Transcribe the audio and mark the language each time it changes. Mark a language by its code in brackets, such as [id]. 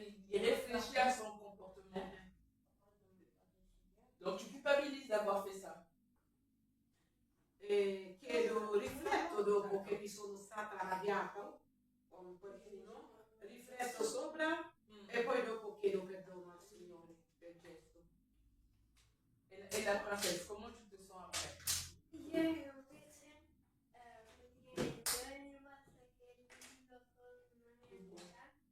[fr] Il réfléchit à son comportement. Donc tu culpabilises d'avoir fait ça. [it] E chiedo, rifletto dopo che mi sono stata arrabbiata con qualcuno, rifletto sopra e poi dopo chiedo perdono al Signore per il gesto. [fr] Et la princesse, comment tu te sens après? [it] Ieri invece praticamente ogni volta che litigio con una mia amica,